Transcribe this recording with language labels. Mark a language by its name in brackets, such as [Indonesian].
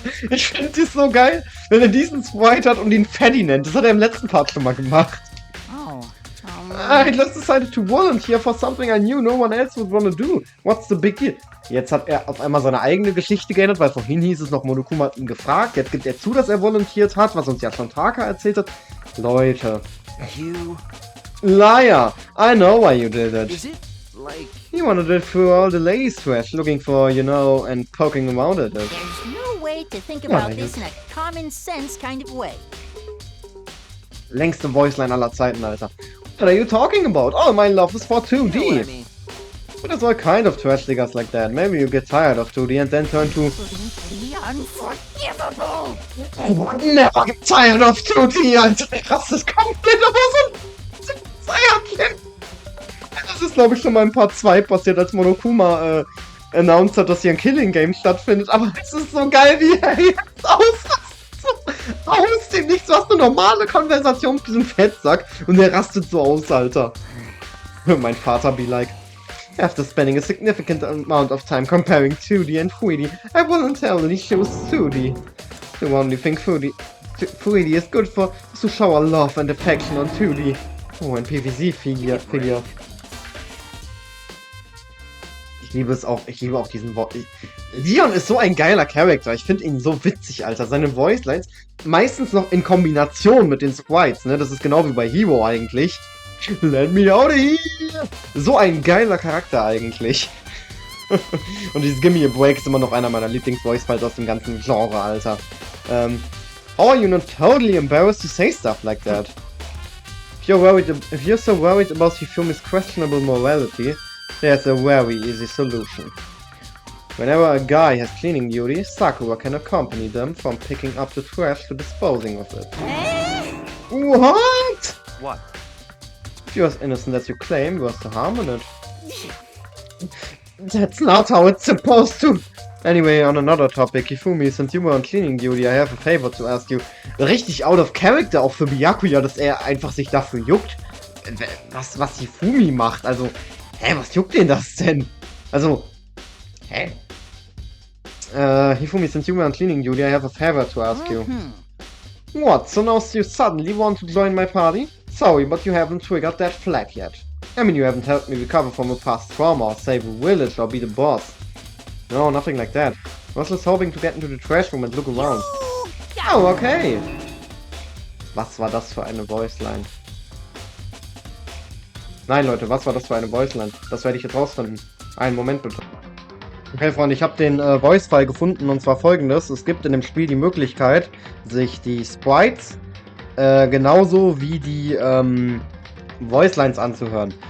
[German] Ich finde es so geil, wenn er diesen Sprite hat und ihn Fatty nennt. Das hat er im letzten Part schon mal gemacht. Oh, [English] I just decided to volunteer for something I knew no one else would wanna do. What's the big deal? [German] Jetzt hat er auf einmal seine eigene Geschichte geändert, weil vorhin hieß es noch, Monokuma hat ihn gefragt. Jetzt gibt er zu, dass er volontiert hat, was uns ja schon Taka erzählt hat. Leute. [English] You... Liar! I know why you did it. Is it, like... You wanted it through all the ladies' trash, looking for, you know, and poking around at it. there's no way to think Yeah, about I this in a common sense kind of way. [German] Längste Voiceline aller Zeiten, Alter. [English] What are you talking about? Oh, my love is for 2D. You know what I mean. But there's all kind of trash diggers like that. Maybe you get tired of 2D and then turn to... The unforgivable! I would never get tired of 2D, Alter. [German] Der rastet komplett aus und Saiyajin. Das ist, glaube ich, schon mal in Part 2 passiert, als Monokuma announced hat, dass hier ein Killing-Game stattfindet. Aber es ist so geil, wie er jetzt ausrastet. So aus dem Nichts. Du hast eine normale Konversation mit diesem Fettsack und der rastet so aus, Alter. Mein Vater be like... [English] After spending a significant amount of time comparing 2D and 3D, I voluntarily chose 2D. The only thing 3D is good for is to shower love and affection on 2D. [German] Oh, ein PVC-Figure. Ich liebe es auch, ich liebe auch diesen Wort. Leon ist so ein geiler Charakter, ich finde ihn so witzig, Alter. Seine Voicelines, meistens noch in Kombination mit den Sprites, ne? Das ist genau wie bei Hero eigentlich. [English] Let me out of here! [German] So ein geiler Charakter eigentlich. Und dieses Gimme a Break ist immer noch einer meiner Lieblings-Voice-Files aus dem ganzen Genre, Alter. [English] How are you not totally embarrassed to say stuff like that? If you're so worried about Hifumi's questionable morality, there's a very easy solution. Whenever a guy has cleaning duty, Sakura can accompany them from picking up the trash to disposing of it. What? What? If you're as innocent as you claim, what's the harm in it? That's not how it's supposed to. Anyway, on another topic, Hifumi, since you were on cleaning duty, I have a favor to ask you. [German] Richtig out of character auch für Byakuya, dass er einfach sich dafür juckt. Was Hifumi macht, also, was juckt den das denn? [English] Also, Hifumi, since you were on cleaning duty, I have a favor to ask you. What, so now you suddenly want to join my party? Sorry, but you haven't triggered that flag yet. I mean, you haven't helped me recover from a past trauma, or save a village, or be the boss. No, nothing like that. I was just hoping to get into the trash room and look around. Oh, okay. [German] Was war das für eine Voiceline? Nein, Leute, was war das für eine Voiceline? Das werde ich jetzt rausfinden. Einen Moment bitte. Okay, Freunde, ich habe den Voice-File gefunden und zwar folgendes. Es gibt in dem Spiel die Möglichkeit, sich die Sprites genauso wie die Voicelines anzuhören.